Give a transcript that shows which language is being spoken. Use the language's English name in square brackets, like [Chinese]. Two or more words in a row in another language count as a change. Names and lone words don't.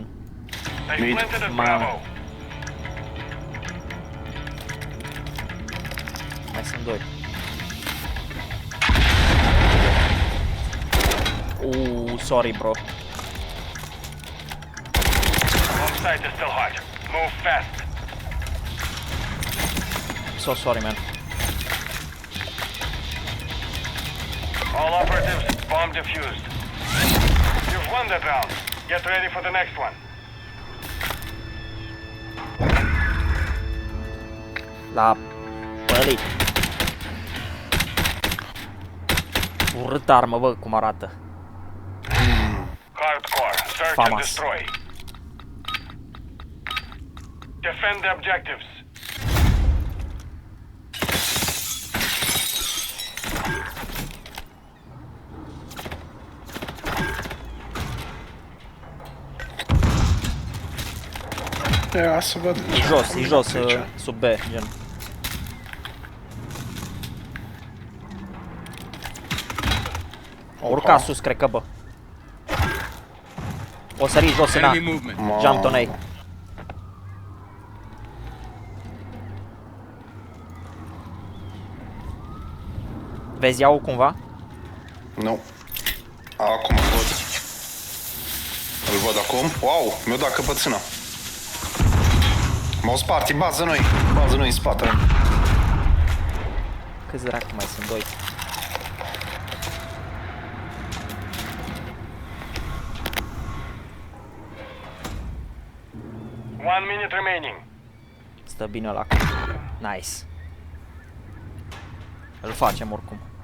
[English] They Mid. planted at Ma- [Romanian] Bravo. Mai sunt doi. [English] Sorry bro. Home site is still hot. Move fast. So sorry man. All operatives, bomb defused. You've won that round. Get ready for the next one. [Romanian] La pălit. Urât armă, bă, cum arată. [English] Hardcore, search and Famas. destroy. Defend the objectives. [Romanian] Ia să văd. E jos, e jos, Aici. sub B, gen. O urca sus, cred că, bă. O sări jos în A. [English] Enemy movement. Jump on A. [Romanian] Vezi iau cumva? Nu. Acum îl văd. Îl văd acum. Wow, mi-a dat căpățâna. M-au spart, e bază noi. Bază noi în spate. Câți dracu mai sunt? Doi. [English] One minute remaining. [Romanian] Stă bine ăla. Nice. Îl facem oricum.